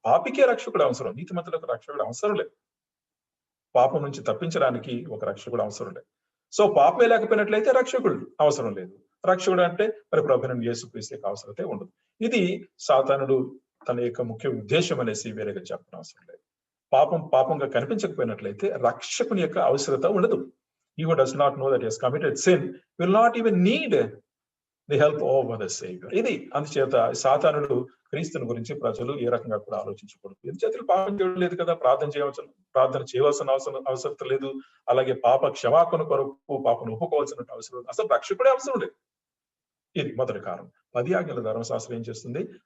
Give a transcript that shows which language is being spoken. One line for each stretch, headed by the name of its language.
Telugu: పాపికే రక్షకుడు అవసరం, నీతిమంతులకు రక్షకుడు అవసరం లేదు. పాపం నుంచి తప్పించడానికి ఒక రక్షకుడు అవసరం లేదు. సో పాపమే లేకపోయినట్లయితే రక్షకుడు అవసరం లేదు. రక్షకుడు అంటే మరి ప్రభువైన యేసుక్రీస్తుకి అవసరతే ఉండదు. ఇది సాతానుడు తన యొక్క ముఖ్య ఉద్దేశం అనేసి వేరేగా చెప్పడం అవసరం లేదు. పాపంగా కనిపించకపోయినట్లయితే రక్షకుని యొక్క అవసరత ఉండదు.
English: He who does not know that he has committed sin will not even need the help of the Savior.
Telugu: ఇది అందుచేత సాతానుడు క్రీస్తుని గురించి ప్రజలు ఏ రకంగా కూడా ఆలోచించకూడదు. ఎందుచేత పాపం చేయలేదు కదా, ప్రార్థన చేయవలసిన అవసరం లేదు. అలాగే పాప క్షమాపణ కొరకు పాపను ఒప్పుకోవాల్సిన అవసరం లేదు. అసలు రక్షకుడే అవసరం లేదు. ఇది మొదటి కారణం. 10 ఆజ్ఞల ధర్మశాస్త్రం ఏం చేస్తుంది?